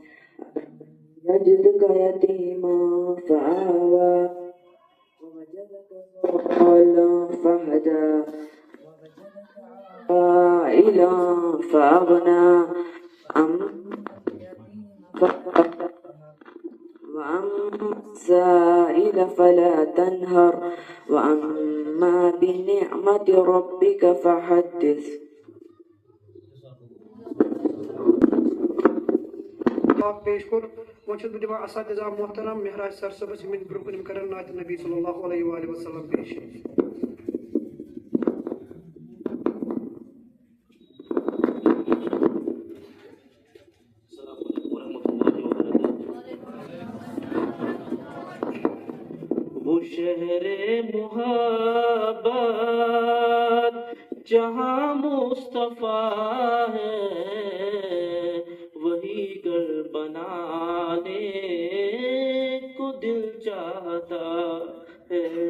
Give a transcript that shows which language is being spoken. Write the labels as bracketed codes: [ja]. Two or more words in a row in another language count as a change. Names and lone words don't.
[ar] يجدك يتيما فآوى ووجدك ضالا فهدى عائلا فأغنى وأما السائل فلا تنهر وأما بنعمة ربك فحدث۔ [ks] پیش کور وہ دپان اساتذہ محترم مہراج سر صبس یمن برو کن کرن نعت نبی [ar] صلی اللہ علیہ وآلہ وسلم [ks] پیش۔ [ur] وہ شہر محبت جہاں مصطفیٰ ہے، وہی گھر بنانے کو دل چاہتا ہے۔